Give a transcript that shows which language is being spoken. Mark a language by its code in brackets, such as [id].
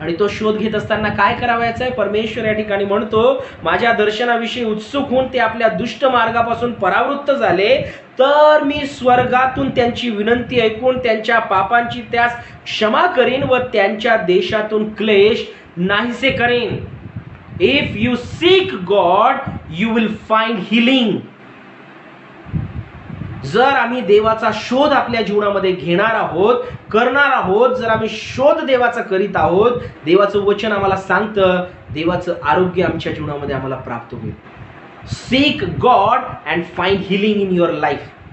[mr] आणि तो शोध घेत असताना काय करावायचं आहे? परमेश्वर या ठिकाणी म्हणतो, माझ्या दर्शनाविषयी उत्सुक होऊन ते आपल्या दुष्ट मार्गापासून परावृत्त झाले, तर मी स्वर्गातून त्यांची विनंती ऐकून त्यांच्या पापांची त्यास क्षमा करीन व त्यांच्या देशातून क्लेश नाहीसे करेन. [en] If you seek God you will find healing. [mr] जर आम्ही देवाचा शोध आपल्या जीवनामध्ये घेणार आहोत, करणार आहोत, जर आम्ही शोध देवाचा करीत आहोत, देवाचं वचन आम्हाला सांगतं, देवाचं आरोग्य आमच्या जीवनामध्ये आम्हाला प्राप्त होईल. [en] Seek God and find healing in your life.